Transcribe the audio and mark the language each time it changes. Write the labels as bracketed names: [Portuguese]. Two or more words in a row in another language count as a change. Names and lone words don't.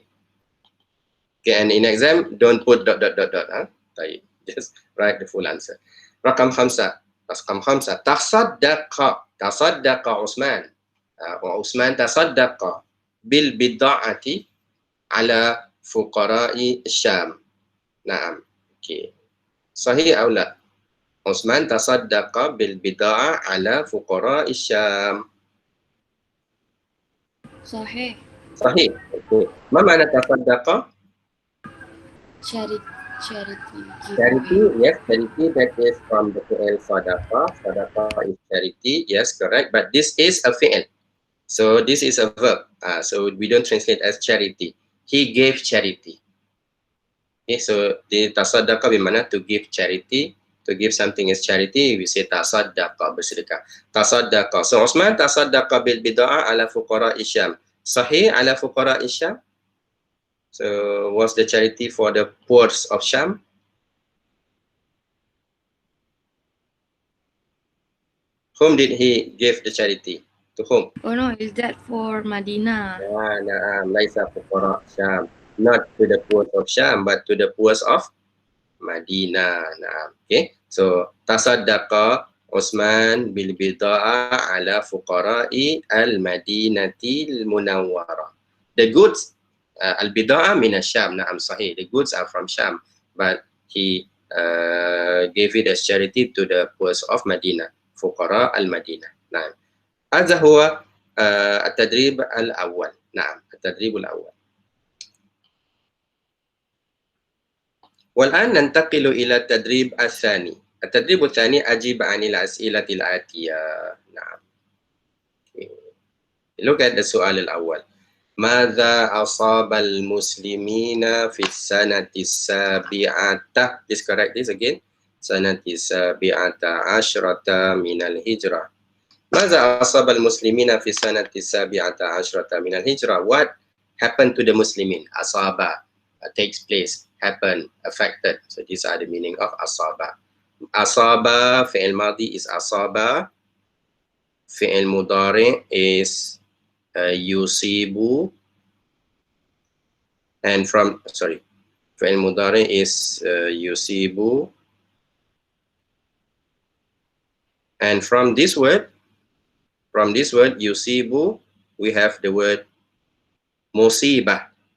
[English] Okay, and in exam, don't put ... [Malay] Huh? Baik. [English] Just write the full answer. [Arabic] رقم 5. رقم 5. تصدق عثمان. عثمان تصدق بالبضاعة على فقراء الشام. [Malay] Naam. Okay. Sahih atau la? [Arabic] عثمان تصدق بالبضاعة على فقراء الشام. صحيح. صحيح. Okay. ما معنى تصدق? [English] Charity. Charity, yes, charity, that is from the [Arabic] فعل صدقة. [English] Sadaqah is charity, yes, correct. But this is a fi'l. So this is a verb. So we don't translate as charity. He gave charity. Okay, so the tasaddaqa bermakna to give charity. To give something as charity, we say tasaddaqa, bersedekah. Tasaddaqa. So [Arabic] عثمان تصدق بالبضاعة على فقراء الشام. صحيح على فقراء الشام. [English] So what's the charity for the poor of Syam? Whom did he give the charity? To whom? Oh no, is that for Madinah? [Arabic] ليس فقراء الشام. [English] Not to the poor of Syam, but to the poor of Madinah. Okay. [Arabic] So تصدق عثمان بالبضاعة على فقراء المدينة المنورة. [English] The goods [Arabic] البضاعة من الشام. نعم, صحيح. [English] The goods are from Syam, but he gave it as charity to the poor of Madinah. [Arabic] فقراء المدينة. نعم. هذا هو التدريب الأول. نعم، التدريب الأول. والآن ننتقل إلى التدريب الثاني. التدريب الثاني أجيب عن الأسئلة الآتية. نعم. [English] Look at the السؤال الأول. [Arabic] ماذا أصاب المسلمين في السنة السابعة؟ [English] Please correct this again. [Arabic] سنة السابعة عشرة من الهجرة. ماذا أصاب المسلمين في السنة السابعة عشرة من الهجرة? [English] What happened to the Muslimin? Asaba takes place, happen, affected. So these are the meaning of asaba. Asaba, [Arabic] فعل ماضي [English] is asaba. [Arabic] فعل مضارع [English] is yusibu. And from, [Arabic] فعل مضارع [English] is yusibu. And from this word yusibu, we have the word musibah.